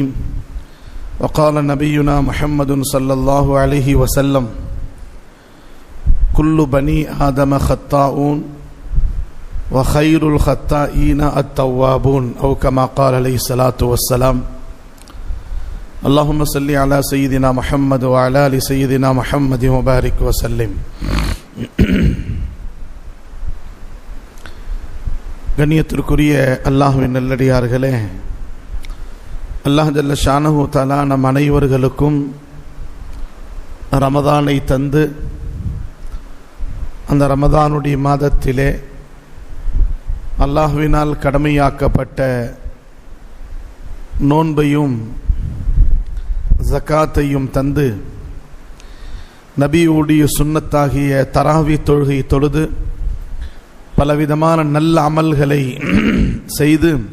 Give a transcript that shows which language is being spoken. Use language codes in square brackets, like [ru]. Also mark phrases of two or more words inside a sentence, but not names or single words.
[ar] وقال نبينا محمد صلى الله عليه وسلم كل بني آدم خطاؤون وخير الخطائين التوابون أو كما قال عليه الصلاة والسلام. اللهم صل على سيدنا محمد وعلى آل سيدنا محمد وبارك وسلم. [ta] கண்ணியத்திற்குரிய அல்லாஹ்வின் நல்லடியார்களே, [ar] الله جل شأنه تعالى [ta] நம் அனைவர்களுக்கும் ரமதானை தந்து அந்த ரமதானுடைய மாதத்திலே அல்லாஹ்வினால் கடமையாக்கப்பட்ட நோன்பையும் ஜகாத்தையும் தந்து நபியுடைய சுன்னத்தாகிய தராவி தொழுகை தொழுது பலவிதமான நல்ல அமல்களை செய்து